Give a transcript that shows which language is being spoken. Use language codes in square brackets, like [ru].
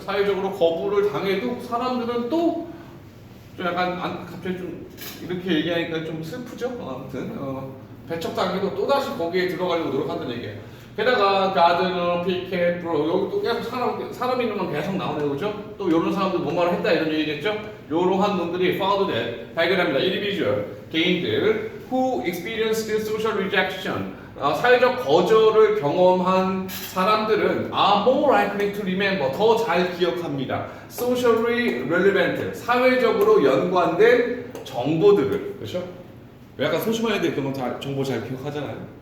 [ko] 사회적으로 거부를 당해도 사람들은 또 좀 약간 갑자기 좀 이렇게 얘기하니까 좀 슬프죠. 아무튼 배척당해도 또 다시 거기에 들어가려고 노력한다는 얘기예요. 게다가 가드너, 피켓, 브로 여기 또 계속 사람 이름만 계속 나오네요, 그렇죠? 또 이런 사람들 뭔 말을 했다 이런 얘기겠죠? 이러한 놈들이 [en] found that [ko] 발견합니다. [en] individual [ko] 개인들 [en] who experienced social rejection [ko] 사회적 거절을 경험한 사람들은 [en] are more likely to remember [ko] 더 잘 기억합니다. [en] socially relevant [ko] 사회적으로 연관된 정보들을 그렇죠? 약간 소심한 애들 그런 정보 잘 기억하잖아요.